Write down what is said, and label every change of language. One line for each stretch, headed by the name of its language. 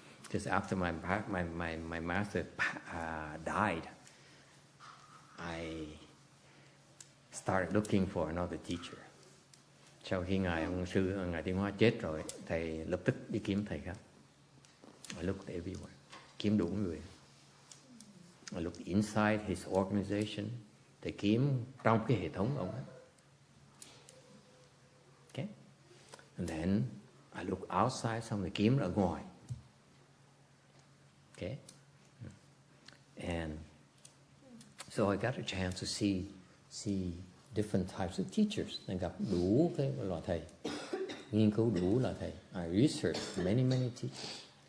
English: Just after my master died, I started looking for another teacher.
Vietnamese: Sau khi ngài Tiến Hóa chết rồi, thầy lập tức đi kiếm thầy khác.
English: I looked everywhere,
Vietnamese: kiếm đủ người.
English: I looked inside his organization,
Vietnamese: thầy kiếm trong cái hệ thống ông ấy.
English: Okay, and then I looked outside,
Vietnamese: xong rồi kiếm ở ngoài.
English: Okay, and so I got a chance to see different types of teachers.
Vietnamese: Nên gặp đủ cái loại thầy, nghiên cứu đủ loại thầy.
English: I researched many teachers.